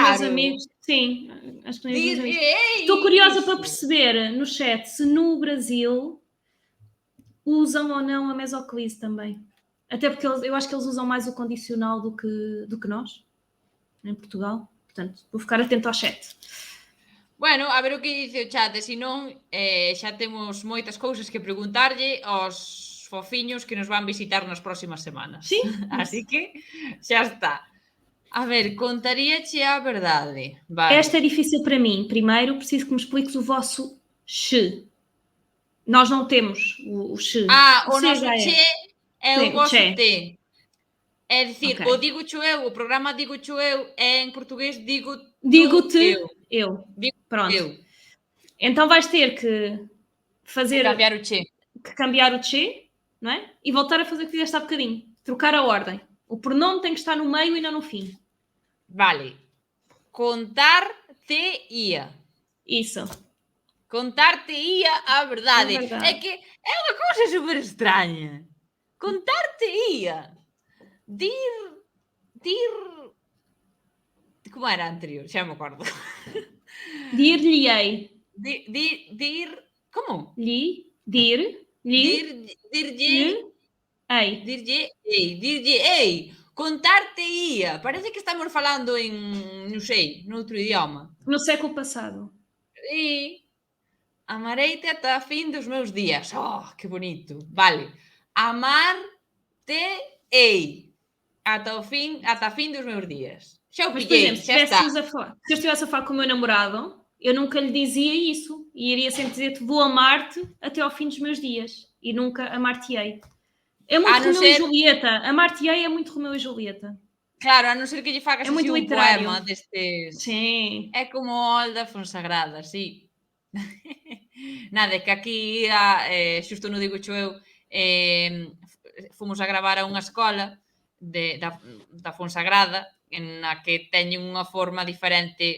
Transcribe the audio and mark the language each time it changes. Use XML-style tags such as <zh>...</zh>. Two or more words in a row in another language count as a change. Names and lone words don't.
<pt>meus amigos... Sim, acho que meus amigos... Estou curiosa para perceber no chat se no Brasil usam ou não a mesoclise também. Até porque eu acho que eles usam mais o condicional do que nós, em Portugal. Portanto, vou ficar atento ao chat.</pt> <gl>Bueno, a ver o que dice o chat, e se non, xa temos moitas cousas que preguntarlle aos fofiños que nos van visitar nas próximas semanas. Sí. Así que xa está. A ver, contaríache a verdade. Vale.</gl> <pt>Esta é difícil para mim. Primeiro, preciso que me expliques o vosso che. Nós não temos o che.</pt> <gl>O noso</gl> <pt>já</pt> <gl>che é</gl> <pt>Sim, o vosso che.</pt> <gl>te. É dicir,</gl> <pt>Ok. o digo-cho eu, o programa digo-cho eu, é em português Digo-te eu. eu. Digo Pronto. eu. Então vais ter que fazer,</pt> <gl>Cambiar o che.</gl> <pt>que cambiar o che, não é? E voltar a fazer o que fizeste há bocadinho. Trocar a ordem. O pronome tem que estar no meio e não no fim.</pt> <gl>Vale. Contar-te-ia.</gl> <pt>Isso. Contar-te-ia a verdade. É verdade.</pt> <gl>É que é unha cousa super extraña. Contar-te-ia. Dir... Como era a anterior? Xa me acordo.</gl> <pt>Dir-lhe-ei.</pt> <gl>Dir... Como? Dir-lhe Dir-lhe... ei. Dirlle ei.</gl> <pt>Contar-te-ia.</pt> <gl>Parece que estamos falando en, non sei, noutro idioma.</gl> <pt>No século passado.</pt> <gl>E amareite ata a fin dos meus días. Oh, que bonito. Vale. Amar-te-ei. Ata a fin dos meus días. Xa o</gl> <pt>Mas, por</pt> <gl>pillei,</gl> <pt>exemplo,</pt> <gl>xa está.</gl> <pt>se eu estivesse a falar com o meu namorado, eu nunca lhe dizia isso. E iria sempre dizer-te, vou amar-te até ao fim dos meus dias. E nunca amar-te-ei. É muito Romeu e Julieta. Amar-te-ei é muito Romeu e Julieta.</pt> <gl>Claro, a non ser que lle fagas</gl> <pt>muito</pt> <gl>así un</gl> <pt>literário.</pt> <gl>poema destes...</gl> <pt>Sim.</pt> <gl>É como Olda Fonsagrada, sí. Nada, que aquí, xusto no digo eu, fomos a gravar a unha escola da Fonsagrada, na que teñen unha forma diferente.</gl>